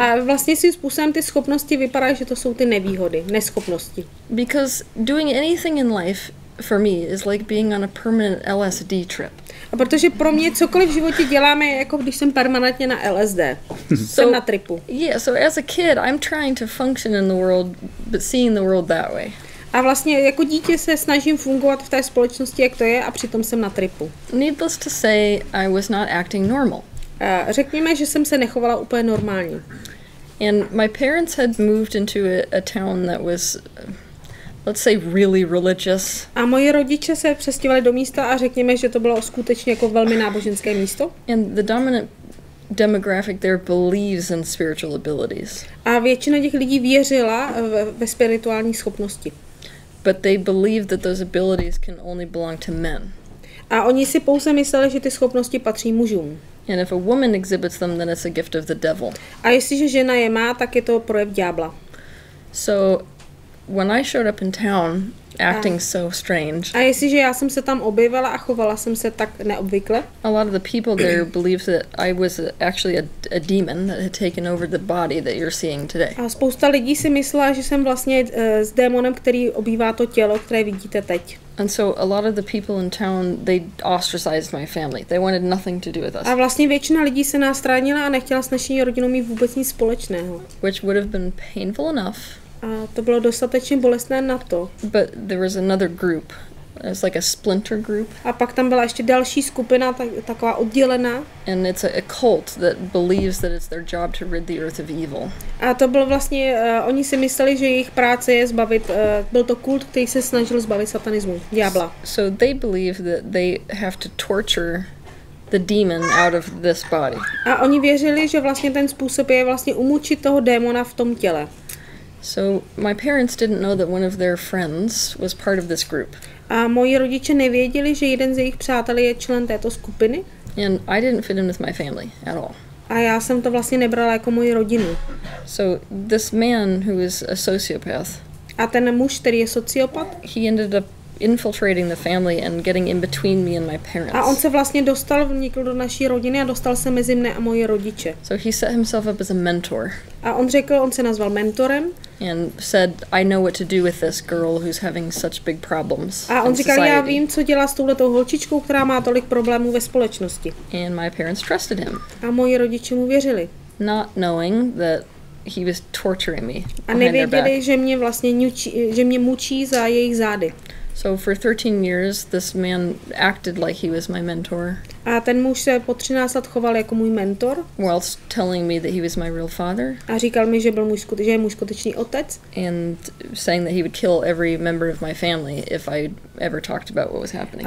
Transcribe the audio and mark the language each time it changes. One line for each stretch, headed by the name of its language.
Czech: A vlastně svým způsobem ty schopnosti vypadají, že to jsou ty nevýhody, neschopnosti.
English: Because doing anything in life, for me, is like being on a permanent LSD trip.
Czech: A protože pro mě cokoliv v životě děláme, jako když jsem permanentně na LSD. Jsem na tripu.
English: Yeah, so as a kid, I'm trying to function in the world, but seeing the world that way.
Czech: A vlastně jako dítě se snažím fungovat v té společnosti, jak to je, a přitom jsem na tripu.
English: Needless to say, I was not acting normal.
Czech: A řekněme, že jsem se nechovala úplně normálně.
English: And my parents had moved into a town that was, let's say, really religious.
Czech: A moji rodiče se přestěhovali do místa a řekněme, že to bylo skutečně jako velmi náboženské místo.
English: And the dominant demographic there believes in spiritual abilities.
Czech: A většina těch lidí věřila ve spirituální schopnosti.
English: But they believed that those abilities can only belong to men.
Czech: A oni si pouze mysleli, že ty schopnosti patří mužům.
English: And if a woman exhibits them, then it's a gift of the devil.
Czech: A jestliže žena je má, tak je to projev ďábla.
English: So when I showed up in town acting so strange,
Czech: A jestliže já jsem se tam objevila a chovala jsem se tak neobvykle,
English: a lot of the people there believed that I was actually a demon that had taken over the body that you're seeing today.
Czech: a spousta lidí si myslela, že jsem vlastně s démonem, který obývá to tělo, které vidíte teď.
English: And so a lot of the people in town, they ostracized my family. They wanted nothing to do with us,
Czech: A vlastně většina lidí se nás stranila a nechtěla s naší rodinou mít vůbec nic společného.
English: which would have been painful enough.
Czech: A to bylo dostatečně bolestné na to.
English: But there was another group. It was like a splinter group.
Czech: A pak tam byla ještě další skupina, taková oddělená.
English: And it's a cult that believes that it's their job to rid the earth of evil.
Czech: A to bylo vlastně, oni si mysleli, že jejich práce je zbavit, byl to kult, který se snažil zbavit satanismu, ďábla.
English: So they believe that they have to torture the demon out of this body.
Czech: A oni věřili, že vlastně ten způsob je vlastně umučit toho démona v tom těle.
English: So my parents didn't know that one of their friends was part of this group.
Czech: A moji rodiče nevěděli, že jeden z jejich přátel je člen této skupiny.
English: And I didn't fit in with my family at all.
Czech: A já jsem to vlastně nebrala jako moji rodinu.
English: So this man who is a sociopath,
Czech: A ten muž, který je sociopat,
English: he ended up infiltrating the family and getting in between me and my parents.
Czech: a on se vlastně vnikl do naší rodiny a dostal se mezi mne a moje rodiče.
English: So he set himself up as a mentor
Czech: A on se nazval mentorem
English: and said, I know what to do with this girl who's having such big problems
Czech: a on
English: in
Czech: říkal, já
English: society.
Czech: vím, co dělat s touhletou holčičkou, která má tolik problémů ve společnosti.
English: And my parents trusted him,
Czech: A moji rodiče mu věřili.
English: not knowing that he was torturing me
Czech: A
English: behind their back.
Czech: nevěděli, že mě mučí za jejich zády.
English: So for 13 years, this man acted like he was my mentor,
Czech: A ten muž se po 13 let choval jako můj mentor
English: whilst telling me that he was my real father
Czech: a říkal mi, že je můj skutečný otec
English: and saying that he would kill every member of my family if I ever talked about what was happening.